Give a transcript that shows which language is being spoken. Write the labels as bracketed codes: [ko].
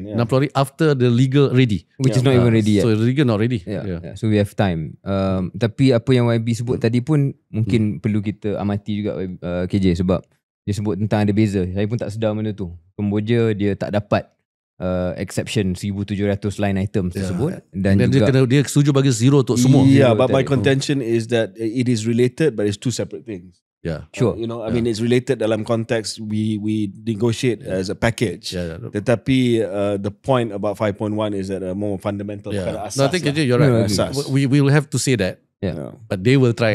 [en] 60 hari after the legal ready. Which is not even ready yet. So the legal not ready. So we have time. [ms] Tapi apa yang YB sebut tadi pun mungkin perlu kita amati juga KJ, sebab dia sebut tentang ada beza. Saya pun tak sedar benda tu. Kemboja dia tak dapat exception 1,700 line items tersebut, dan juga dia setuju bagi zero untuk semua. [en] But my contention is that it is related but it's two separate things. Sure. I mean it's related [ms] dalam konteks [en] we negotiate as a package. [ms] Tetapi [en] the point about 5.1 is that a more fundamental asas. No, I think you're right. We will have to say that. But they will try.